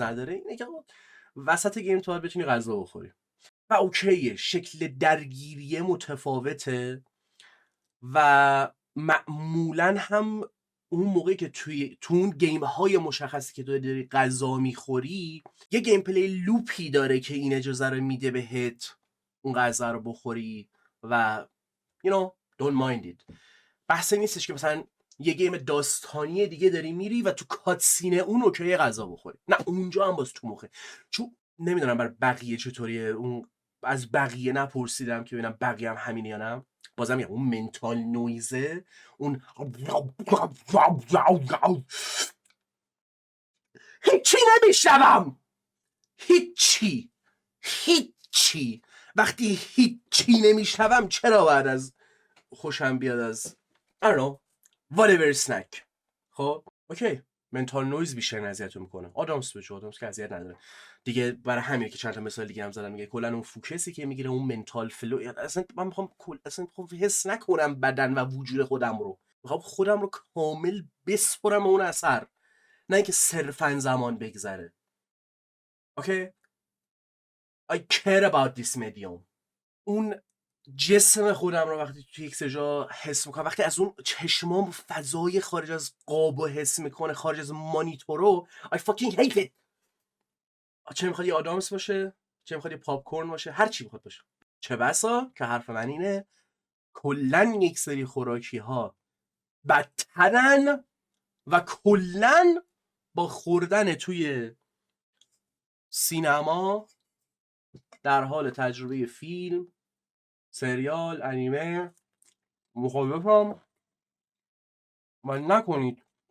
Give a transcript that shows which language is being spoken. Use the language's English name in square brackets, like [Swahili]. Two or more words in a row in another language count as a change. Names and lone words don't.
[Persian] نداره اینه که وسط گیم تو بتونی غذا بخوری و اوکیه، شکل درگیری متفاوته و معمولا هم اون موقعی که تو اون گیم های مشخصی که تو داری غذا میخوری یه [English] game play [Persian] لوپی داره که این اجازه رو میده بهت اون غذا رو بخوری و [English] you know don't mind it. [Persian] بحث نیستش که مثلا یه گیم داستانی دیگه داری میری و تو کاتسینه اون اوکی غذا بخوری، نه اونجا هم باز تو مخه. چون نمیدونم بر بقیه چطوریه، اون از بقیه نپرسیدم که ببینم بقیه هم همینه یا نه. بازم میگم اون [English] mental noise, [Persian] اون هیچی نمیشنوم، هیچی وقتی هیچی نمیشنوم چرا بعد از خوشم بیاد از [English] I don't know whatever snack. [Persian] خب اوکی [English] mental noise [Persian] بیشتر اذیتو میکنه. آدامس که اذیت نداره دیگه، برای همین که چند تا مثال دیگه هم زدم میگه کلا اون فوکسی که میگیره اون [English] mental flow, [Persian] اصلا من میخوام حس نکنم بدن و وجود خودم رو، میخوام خودم رو کامل بسپرم اون اثر، نه اینکه صرفا زمان بگذره. [English] اوکی I care about this medium. [Persian] اون جسم خودم رو وقتی توی یک سجا حس میکنم، وقتی از اون چشمام فضای خارج از قاب حس میکنه، خارج از مانیتورو [English] I fucking hate it. [Persian] چه میخواد یه آدامس باشه، چه میخواد یه پاپ کورن باشه، هر چی میخواد باشه. چه بسا که حرف من اینه کلن یک سری خوراکی ها بدترن و کلن با خوردن توی سینما در حال تجربه فیلم، سریال، انیمه مخالفم و نکنید.